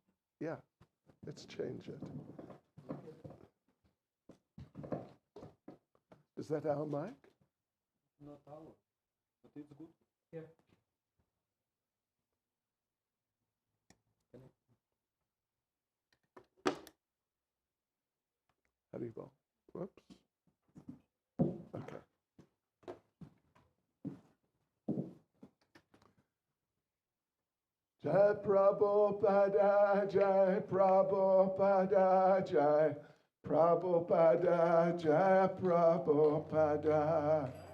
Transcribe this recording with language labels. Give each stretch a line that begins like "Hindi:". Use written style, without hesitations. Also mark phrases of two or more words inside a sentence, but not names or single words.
English: Yeah, let's change it. Is that our mic? Not our, but it's good. Yeah. Haribol. Whoops. Okay. Jai Prabhupada, Jai Prabhupada, Jai Prabhupada, Jai Prabhupada.